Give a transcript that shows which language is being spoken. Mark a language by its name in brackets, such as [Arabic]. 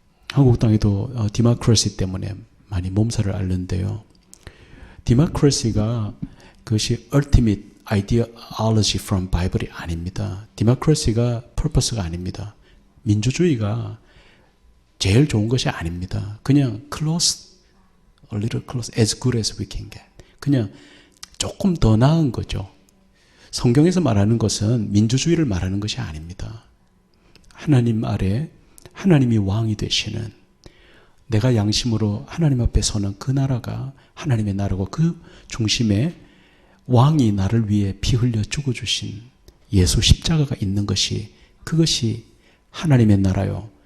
[Korean] 한국 땅에도 디모크라시 때문에 많이 몸살을 앓는데요. 디모크라시가 그것이 [English] ultimate ideology from Bible [Korean] 이 아닙니다. 디모크라시가 purpose가 아닙니다. 민주주의가 제일 좋은 것이 아닙니다. 그냥 [English] close, a little close, as good as we can get. [Korean] 그냥 조금 더 나은 거죠. 성경에서 말하는 것은 민주주의를 말하는 것이 아닙니다. 하나님 아래 하나님이 왕이 되시는 내가 양심으로 하나님 앞에 서는 그 나라가 하나님의 나라고 그 중심에 왕이 나를 위해 피 흘려 죽어주신 예수 십자가가 있는 것이 그것이 하나님의 나라요.